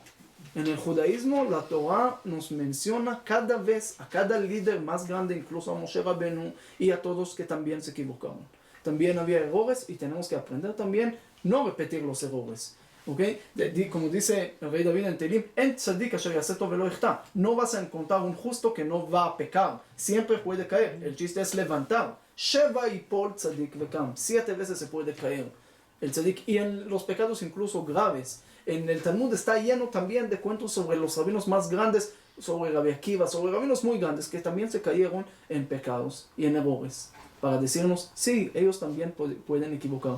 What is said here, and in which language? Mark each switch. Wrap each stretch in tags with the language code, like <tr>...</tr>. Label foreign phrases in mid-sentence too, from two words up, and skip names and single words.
<es>En el judaísmo la Torah nos menciona cada vez a cada líder más grande, incluso a Moshe Rabenu y a todos que también se equivocaron. También había errores y tenemos que aprender también no repetir los errores. ¿Okay? Como dice el rey David en Tehilim,</es> <he>אין צדיק אשר יעשה טוב ולא יחטא,</he> <es>no vas a encontrar un justo que no va a pecar, siempre puede caer. El chiste es levantar.</es> <he>שבע יפול צדיק וקם,</he> <es>7 veces se puede caer el tzadik, y en los pecados incluso graves. En el Talmud está lleno también de cuentos sobre los rabinos más grandes, sobre Rabbi Akiva, sobre rabinos muy grandes que también se cayeron en pecados y en errores, para decirnos, sí, ellos también pueden equivocar.</es>